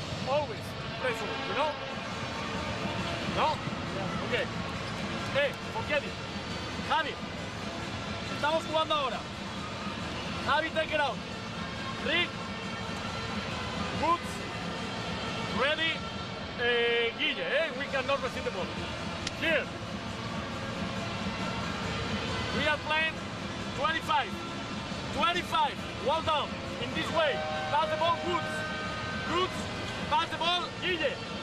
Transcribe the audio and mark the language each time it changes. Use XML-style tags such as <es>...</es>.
<en>Always pressure, you know? No? Okay. Hey, forget it.</en> <es>Javi, estamos jugando ahora.</es> <en>Javi, take it out. Rick, Woods, ready, Guille, we cannot receive the ball. Here. We are playing 25, well done, in this way. Pass the ball, Woods, pass the ball, Guille.</en>